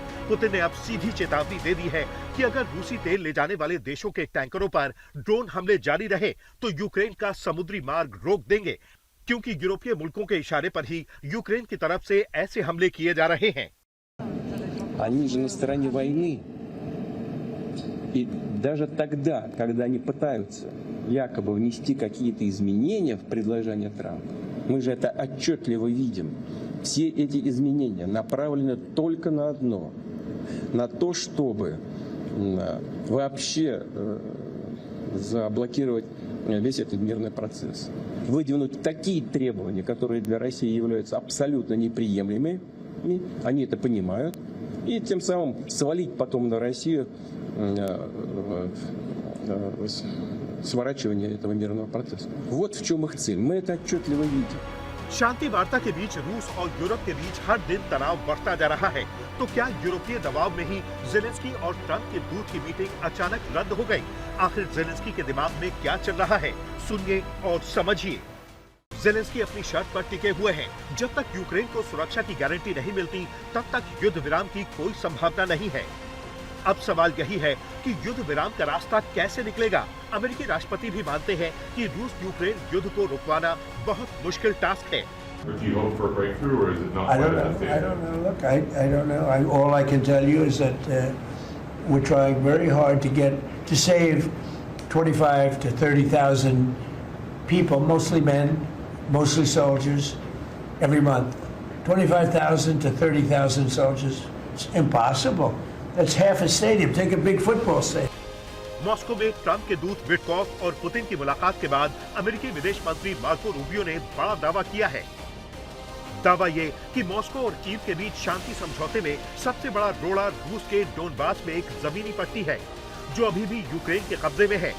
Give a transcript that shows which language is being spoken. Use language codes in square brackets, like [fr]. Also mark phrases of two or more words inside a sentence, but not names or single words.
[hi] पुतिन ने अब सीधी चेतावनी दे दी है कि अगर रूसी तेल ले जाने वाले देशों के टैंकरों पर ड्रोन हमले जारी रहे तो यूक्रेन का समुद्री मार्ग रोक देंगे, क्योंकि यूरोपीय मुल्कों के इशारे पर ही यूक्रेन की तरफ से ऐसे हमले किए जा रहे हैं। [ru] Они же на стороне войны. И даже тогда, когда они пытаются якобы внести какие-то изменения в предложение Трампа, мы же это отчетливо видим. Все эти изменения направлены только на одно, на то, чтобы вообще заблокировать весь этот мирный процесс. Выдвинуть такие требования, которые для России являются абсолютно неприемлемыми, они это понимают, и тем самым свалить потом на Россию сворачивание этого мирного процесса. Вот в чем их цель. Мы это отчетливо видим. [hi] शांति वार्ता के बीच रूस और यूरोप के बीच हर दिन तनाव बढ़ता जा रहा है। तो क्या यूरोपीय दबाव में ही जेलेंस्की और ट्रंप के दूत की मीटिंग अचानक रद्द हो गई? आखिर जेलेंस्की के दिमाग में क्या चल रहा है? सुनिए और समझिए। जेलेंस्की अपनी शर्त पर टिके हुए हैं। जब तक यूक्रेन को सुरक्षा की गारंटी नहीं मिलती, तब तक युद्ध विराम की कोई संभावना नहीं है। अब सवाल यही है कि युद्ध विराम का रास्ता कैसे निकलेगा? अमेरिकी राष्ट्रपति भी मानते हैं कि रूस यूक्रेन युद्ध को रुकवाना बहुत मुश्किल टास्क है। [en] But do you hope for a breakthrough, or is it not? I don't know. Look, I don't know. All I can tell you is that we're trying very hard to save 25 to 30,000 people, mostly men, mostly soldiers, every month. 25,000 to 30,000 soldiers. It's impossible. That's half a stadium. Take a big football stadium. [hi] मॉस्को में ट्रंप के दूत विटकॉफ और पुतिन की मुलाकात के बाद अमेरिकी विदेश मंत्री मार्को रूबियो ने बड़ा दावा किया है। दावा ये कि मॉस्को और कीव के बीच शांति समझौते में सबसे बड़ा रोड़ा रूस के डोनबास में एक जमीनी पट्टी है, जो अभी भी यूक्रेन के कब्जे में है।